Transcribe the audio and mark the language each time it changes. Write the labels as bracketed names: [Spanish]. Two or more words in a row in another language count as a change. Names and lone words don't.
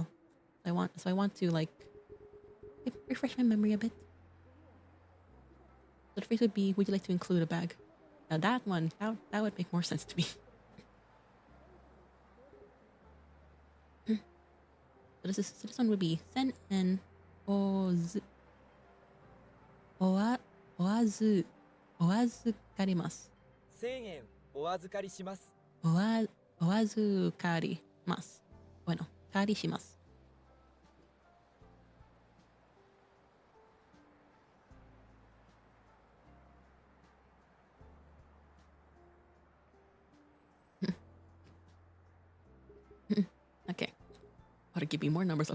[English] I want to like refresh my memory a bit. So the phrase would be, would you like to include a bag? Now that one, that would make more sense to me. So this one would be [Japanese] 千円お預かりします. 1000 円お預かりします。お預かります。Bueno, 借りします。Okay. [English] Ought to give me more numbers.